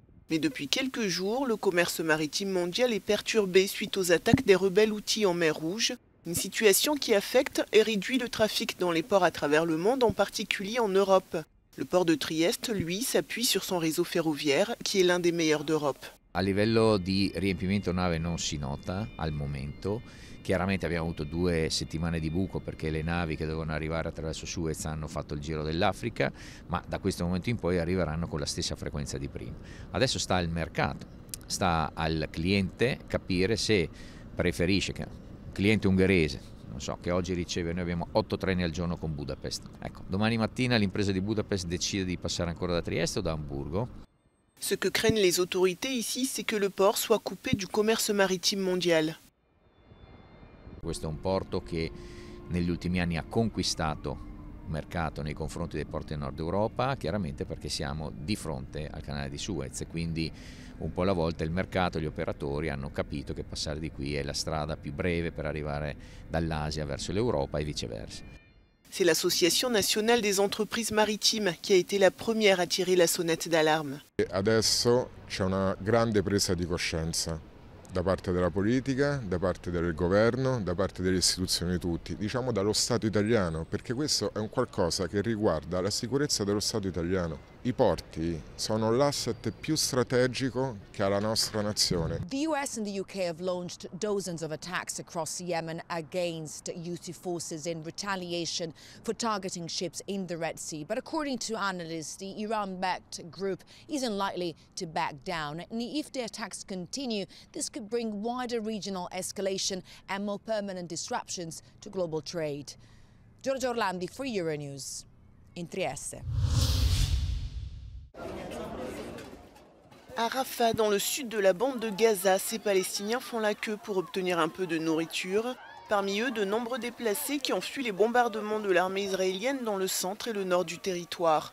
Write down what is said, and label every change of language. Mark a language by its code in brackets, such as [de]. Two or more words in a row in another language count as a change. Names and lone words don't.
[fr] Mais depuis quelques jours, le commerce maritime mondial est perturbé suite aux attaques des rebelles houthis en mer Rouge. Une situation qui affecte et réduit le trafic dans les ports à travers le monde, en particulier en Europe. Le port de Trieste, lui, s'appuie sur son réseau ferroviaire, qui est l'un des meilleurs d'Europe. [it] A livello di riempimento nave non si nota al momento. Chiaramente abbiamo avuto 2 settimane di buco perché le navi che dovevano arrivare attraverso Suez hanno fatto il giro dell'Africa, ma da questo momento in poi arriveranno con la stessa frequenza di prima. Adesso sta al mercato, sta al cliente capire se preferisce, che cliente ungherese non so, che oggi riceve, noi abbiamo 8 treni al giorno con Budapest. Ecco, domani mattina l'impresa di Budapest decide di passare ancora da Trieste o da Amburgo. [fr] Ce que craignent les autorités ici, c'est que le port soit coupé du commerce maritime mondial. [it] Questo è un porto che negli ultimi anni ha conquistato mercato nei confronti dei porti del Nord Europa, chiaramente perché siamo di fronte al canale di Suez e quindi un po' alla volta il mercato e gli operatori hanno capito che passare di qui è la strada più breve per arrivare dall'Asia verso l'Europa e viceversa. [fr] C'est l'Association nationale des entreprises maritimes qui a été la première à tirer la sonnette d'alarme. [it] Adesso c'è una grande presa di coscienza da parte della politica, da parte del governo, da parte delle istituzioni tutti, diciamo dallo Stato italiano, perché questo è un qualcosa che riguarda la sicurezza dello Stato italiano. I porti sono l'asset più strategico che ha la nostra nazione. [en] The US and the UK have launched dozens of attacks across Yemen against Houthi forces in retaliation for targeting ships in the Red Sea. But according to analysts, the Iran-backed group isn't likely to back down. And if the attacks continue, this could bring wider regional escalation and more permanent disruptions to global trade. Giorgio Orlandi for Euronews in Trieste. [fr] À Rafah, dans le sud de la bande de Gaza, ces Palestiniens font la queue pour obtenir un peu de nourriture. Parmi eux, de nombreux déplacés qui ont fui les bombardements de l'armée israélienne dans le centre et le nord du territoire.